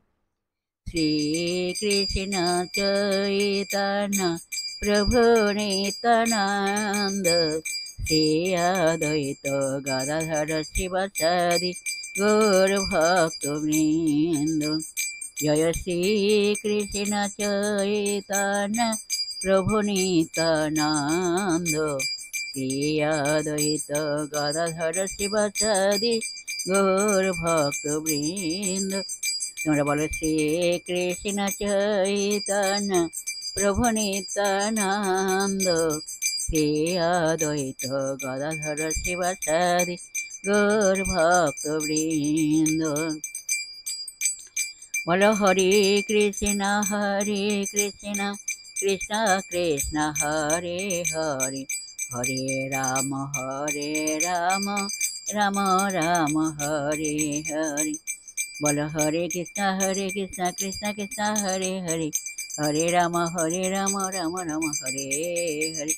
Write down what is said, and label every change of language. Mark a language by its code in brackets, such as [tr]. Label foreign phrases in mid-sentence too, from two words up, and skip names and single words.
[bn] শ্রীকৃষ্ণ চৈতন্য প্রভু নিত্যানন্দ, শ্রী অদ্বৈত গদাধর শিবাসাদি গৌর ভক্তবৃন্দ। জয় শ্রী কৃষ্ণ চৈতন্য প্রভু নিত্যানন্দ, শ্রী অদ্বৈত গদাধর শিবাসাদি গৌর ভক্তবৃন্দ। তোমরা বলো শ্রী কৃষ্ণ চৈতন্য প্রভু নিত্যানন্দ, শ্রী অদ্বৈত গদাধর শিবাসাদি গৌর ভক্তবৃন্দ। [sa] बोलो हरे कृष्ण कृष्ण कृष्ण हरे हरे, हरे राम राम राम हरे हरे। बोलो हरे कृष्ण कृष्ण कृष्ण हरे हरे, हरे राम राम राम हरे हरे।